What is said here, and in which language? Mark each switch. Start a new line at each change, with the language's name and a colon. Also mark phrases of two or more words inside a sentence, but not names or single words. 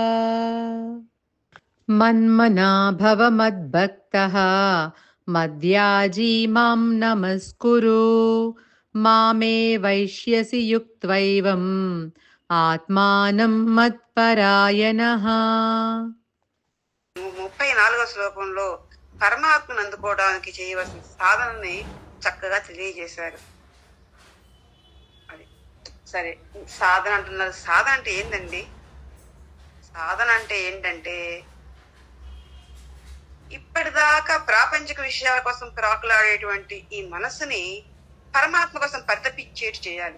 Sanskrit: मन्मना भव मद्भक्तः मद्याजी मां नमस्कुरु मामे वैश्यसि युक्त्वैवम् आत्मानं मत्परायणः।
Telugu: 34వ శ్లోకంలో పరమాత్మను అందుకోవడానికి చేయవలసిన సాధనని చక్కగా తెలియజేశారు. అది సరే, సాధన అంటున్నారు. సాధన అంటే ఏంటండి? సాధన అంటే ఏంటంటే ఇప్పటిదాకా ప్రాపంచిక విషయాల కోసం ప్రాకులాడేటువంటి ఈ మనసుని పరమాత్మ కోసం పరితపించేటి చేయాలి.